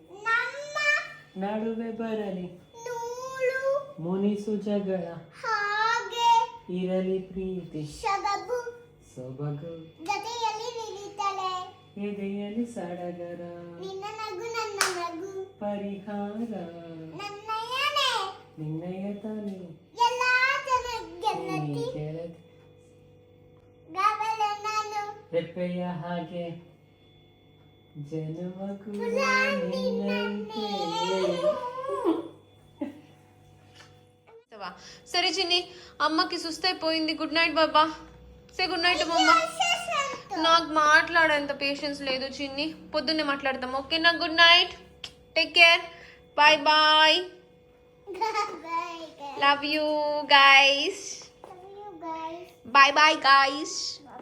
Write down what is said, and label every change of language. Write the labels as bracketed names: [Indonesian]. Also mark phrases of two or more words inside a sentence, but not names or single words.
[Kannada] ನಡುವೆ ಬರಲಿ ಮುನಿಸು ಜಗಳ ಇರಲಿ ಪ್ರೀತಿ ಸೊಬಗು ಎದೆಯಲ್ಲಿ ಸಡಗರ ಪರಿಹಾರ ನಿನ್ನಯ ತಾನೆ ಎಲ್ಲ ರೆಪ್ಪೆಯ ಹಾಗೆ ಜನುಮಗೂ ನಿನ್ನಂತೆ. [Telugu] సరే చిన్ని, అమ్మకి సుస్తైపోయింది. [English] good night [Telugu] బాబా. [English] say good night [Telugu] అమ్మ. నాకు మాట్లాడేంత పేషెన్స్ లేదు చిన్ని, పొద్దున్నే మాట్లాడతాం. [English] okay na, good night, take care, bye bye, love you guys, bye bye guys.